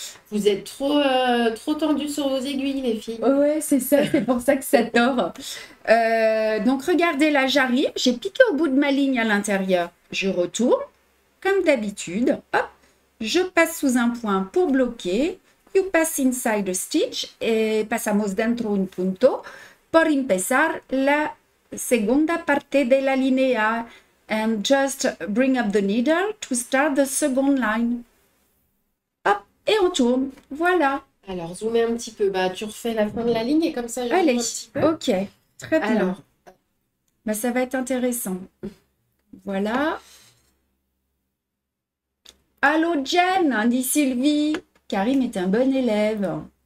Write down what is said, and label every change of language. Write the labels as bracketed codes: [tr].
[fr] Vous êtes trop tendus sur vos aiguilles, les filles. Ouais, c'est ça, c'est pour ça que ça tord. Donc, regardez, là, j'arrive, j'ai piqué au bout de ma ligne à l'intérieur. Je retourne, comme d'habitude. Hop, je passe sous un point pour bloquer. [en] You pass inside the stitch [es] et pasamos dentro un punto por empezar la segunda parte de la línea. [en] And just bring up the needle to start the second line. [fr] Hop, et on tourne. Voilà. Alors, zoomez un petit peu. Bah, tu refais la fin de la ligne et comme ça, je zoome Allez, un petit peu. ok, très bien. Alors, Bah, ça va être intéressant. Voilà. Allô Jen, dit Sylvie. Karim est un bon élève.